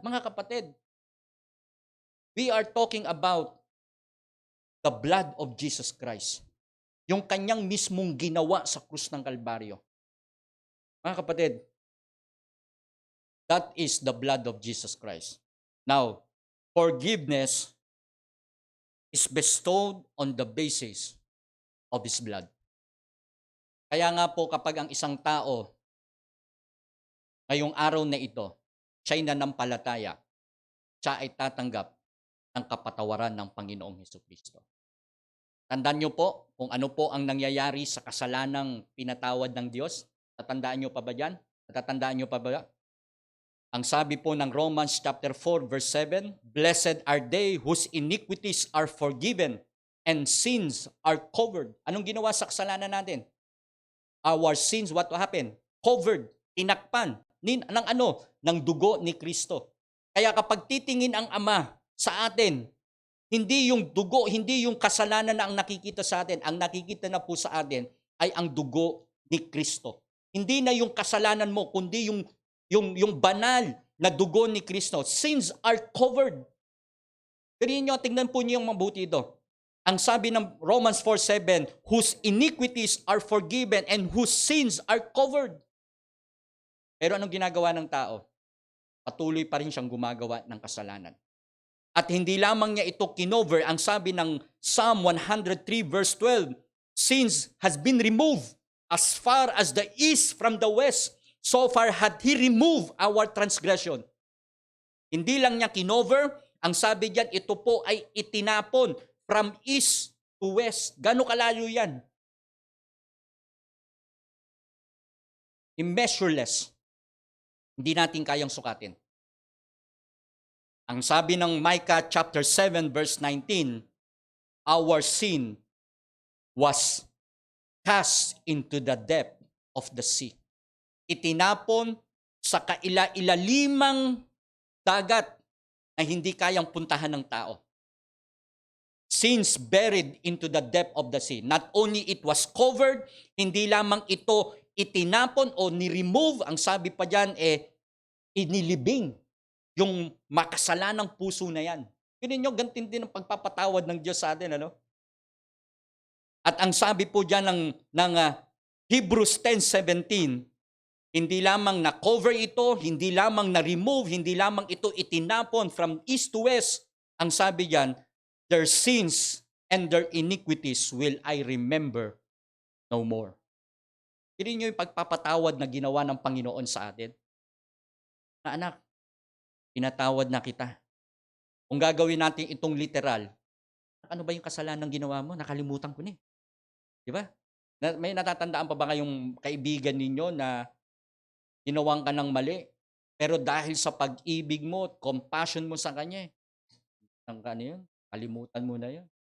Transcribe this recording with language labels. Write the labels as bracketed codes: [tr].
[tl] Mga kapatid, [en] we are talking about the blood of Jesus Christ. [tl] Yung kanyang mismong ginawa sa krus ng Kalbaryo. Mga kapatid, [en] that is the blood of Jesus Christ. Now, forgiveness is bestowed on the basis of His blood. [tl] Kaya nga po kapag ang isang tao ngayong araw na ito, siya'y nanampalataya, siya ay tatanggap ng kapatawaran ng Panginoong Hesukristo. Tandaan niyo po kung ano po ang nangyayari sa kasalanang pinatawad ng Diyos. Tatandaan niyo pa ba yan? Natatandaan niyo pa ba? Ang sabi po ng [en] Romans chapter 4 verse 7, blessed are they whose iniquities are forgiven and sins are covered. [tl] Anong ginawa sa kasalanan natin? [en] Our sins, what happened? [tl] Covered, tinakpan, ng ano? Ng dugo ni Kristo. Kaya kapag titingin ang Ama sa atin, hindi yung dugo, hindi yung kasalanan na ang nakikita sa atin, ang nakikita na po sa atin ay ang dugo ni Kristo. Hindi na yung kasalanan mo, kundi yung banal na dugo ni Kristo. [en] Sins are covered. [tl] Tingnan po niyo yung mabuti ito. Ang sabi ng [en] Romans 4:7, whose iniquities are forgiven and whose sins are covered. [tl] Pero anong ginagawa ng tao? Patuloy pa rin siyang gumagawa ng kasalanan. At hindi lamang niya ito kinover, ang sabi ng [en] Psalm 103 verse 12, sins has been removed as far as the east from the west. So far had He removed our transgression. [tl] Hindi lang niya kinover, ang sabi diyan, ito po ay itinapon [en] from east to west. [tl] Gano'ng kalayo yan? Immeasureless. Hindi natin kayang sukatin. Ang sabi ng [en] Micah chapter 7 verse 19, our sin was cast into the depth of the sea. [tl] Itinapon sa kaila-ilalimang dagat na hindi kayang puntahan ng tao. [en] Since buried into the depth of the sea, not only it was covered, [tl] hindi lamang ito itinapon o ni-remove, ang sabi pa dyan, inilibing yung makasalanang puso na yan. Yun ninyo, gantin din ang pagpapatawad ng Diyos sa atin, ano? At ang sabi po dyan ng Hebrews 10:17, hindi lamang na-cover ito, hindi lamang na-remove, hindi lamang ito itinapon [en] from east to west. [tl] Ang sabi dyan, [en] their sins and their iniquities will I remember no more. [tl] Hindi nyo yung pagpapatawad na ginawa ng Panginoon sa atin. Na anak, pinatawad na kita. Kung gagawin natin itong literal, ano ba yung kasalanan ginawa mo? Nakalimutan ko na eh. Di ba? May natatandaan pa ba kayong kaibigan ninyo na ginawan ka ng mali, pero dahil sa pag-ibig mo, compassion mo sa kanya, ang yun, kalimutan mo na yun.